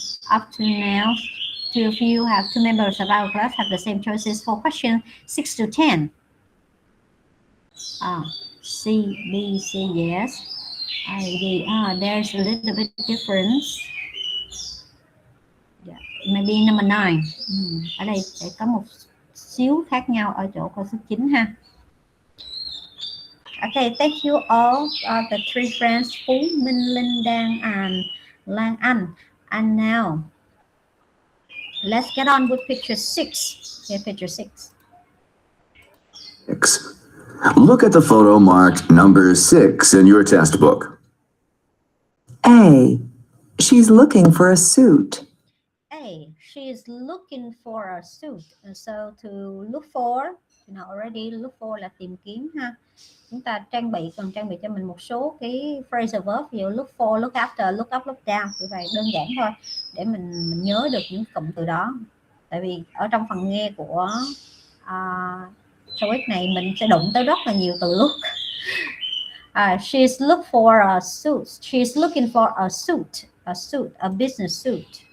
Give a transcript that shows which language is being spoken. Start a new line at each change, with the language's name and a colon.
English: Up to now, 2 of you have 2 members of our class have the same choices for question 6 to 10. CBC, yes. ID, there's a little bit difference. Yeah, maybe number 9.
Vietnamese: Ở đây sẽ có một xíu khác nhau ở chỗ câu số 9 ha.
English: Okay, thank you all, the 3 friends, Phú, Minh, Linh Đan, and Lan Anh. And now, let's get on with picture 6. Here, picture 6. 6. Look at the photo marked number 6 in your test book. A. She's looking for a suit. A. She is looking for a suit. And so to look for, you know already. Look for
Vietnamese: là tìm kiếm ha. Chúng ta cần trang bị cho mình một số cái phrasal verb, ví dụ
English: look for, look after, look up, look down,
Vietnamese: như vậy đơn giản thôi để mình nhớ được những cụm từ đó. Tại vì ở trong phần nghe của TOEIC này mình sẽ đụng tới rất là nhiều từ look.
English: She's look for a suit. She's looking for a suit, a business suit.